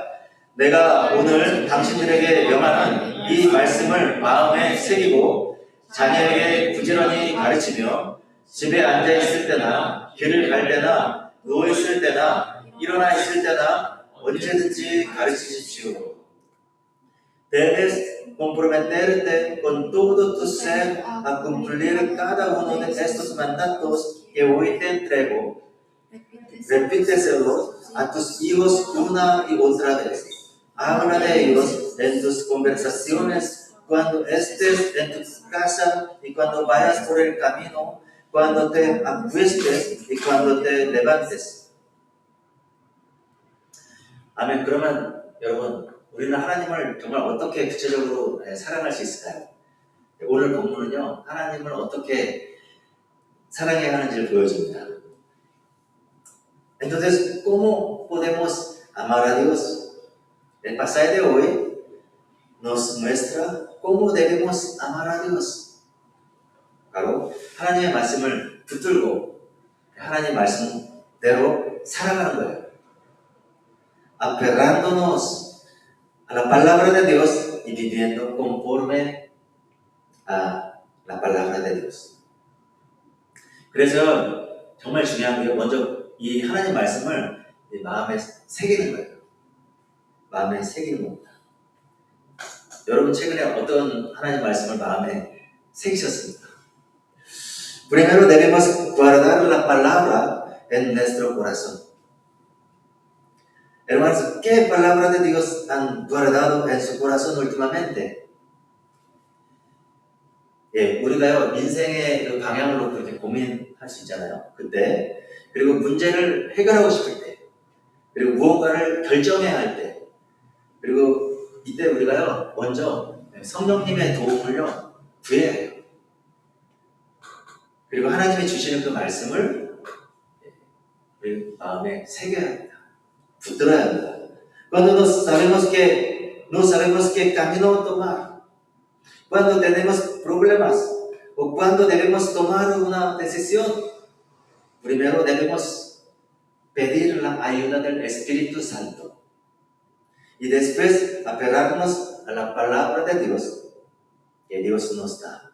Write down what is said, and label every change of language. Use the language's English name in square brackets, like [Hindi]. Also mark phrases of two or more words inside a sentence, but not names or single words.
[Korean] 내가 오늘 당신들에게 명하는 이 말씀을 마음에 새기고 자녀에게 부지런히 가르치며 집에 앉아 있을 때나 길을 갈 때나 누워 있을 때나 일어나 있을 때나 언제든지 가르치십시오. [Spanish] Debes comprometerte con todo tu ser a cumplir cada uno de estos mandatos que hoy te entrego. Repíteselo a tus hijos una y otra vez. Habla de ellos en tus conversaciones, cuando estés en tu casa y cuando vayas por el camino, cuando te acuestes y cuando te levantes. [Korean] 아멘. 그러면 여러분, 우리는 하나님을 정말 어떻게 구체적으로 사랑할 수 있을까요? 오늘 본문은요, 하나님을 어떻게 사랑해야 하는지를 보여줍니다. [Spanish] Entonces, ¿cómo podemos amar a Dios? El pasaje de hoy nos muestra cómo debemos amar a Dios. [Korean] 바로 하나님의 말씀을 붙들고 하나님의 말씀대로 살아가는 거예요. [Spanish] Aferrándonos a la palabra de Dios y viviendo conforme a la palabra de Dios. [Korean] 그래서 정말 중요한 게 먼저 이 하나님 말씀을 마음에 새기는 거예요. 마음에 새기는 겁니다. 여러분 최근에 어떤 하나님 말씀을 마음에 새기셨습니까? [Spanish] Primero debemos guardar la palabra en nuestro corazón. Hermanos, ¿qué palabra de Dios han guardado en su corazón últimamente? [Korean] 예, 우리가요 인생의 그 방향을 놓고 이렇게 고민할 수 있잖아요. 그때 그리고 문제를 해결하고 싶을 때, 그리고 무언가를 결정해야 할 때, 그리고 이때 우리가요 먼저 성령님의 도움을요 구해야 해요. 그리고 하나님이 주시는 그 말씀을 우리 마음에 새겨야 합니다. 붙들어야 합니다. [Spanish] Cuando no sabemos qué camino tomar, cuando tenemos problemas o cuando debemos tomar una decisión, primero debemos pedir la ayuda del Espíritu Santo y después aferrarnos a la palabra de Dios que Dios nos da.